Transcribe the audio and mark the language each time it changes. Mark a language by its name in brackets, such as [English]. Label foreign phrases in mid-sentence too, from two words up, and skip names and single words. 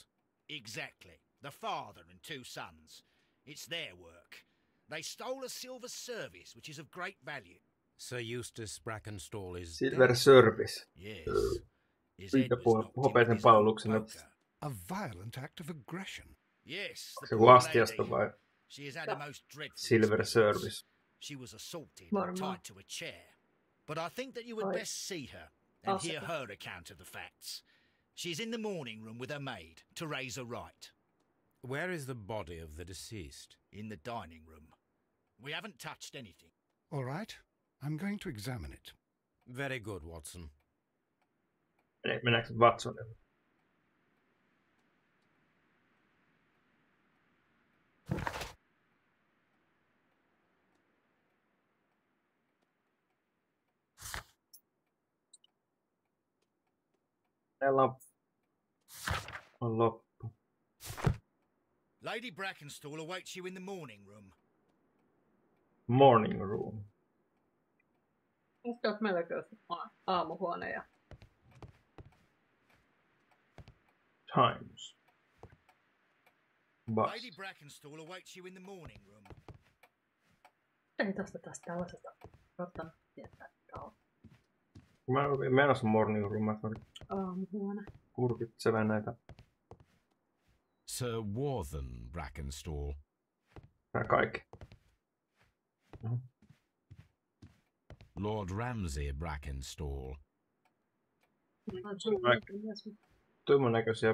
[English] Exactly. The father and two sons. It's their work. They stole a silver service, which is of great value. Sir Eustace Brackenstall is Silver service. Yes. His head was knocked in [Finnish] palveluksen. [English] A violent act of aggression. Yes. [Finnish] Se lastiasta vai? [English] She has had a most dreadful Silver service. She was assaulted and tied to a chair. But I think that you would best see her and hear her account of the facts. She's in the morning room with her maid to raise a right. Where is the body of the deceased? In the dining room. We haven't touched anything. All right. I'm going to examine it. Very good, Watson. [Finnish] Mennäänkö Watsonille? Meillä on loppu. [English] Lady Brackenstall awaits you in the morning room. Morning room. [Finnish] Sitten olisi melkein aamuhuone ja... [English] Times. Bus. Lady Brackenstall awaits you in the morning room. [Finnish] Ei tästä tällaisesta ottanut tietää kauan. Mä olin menossa [English] morning room. [Finnish] Aamuhuone. Kurkitselen näitä. [English] Sir Warthen Brackenstall. [Finnish] Tää kaikki. [English] Lord Ramsay Brackenstall. [Finnish] Tuimman näköisiä.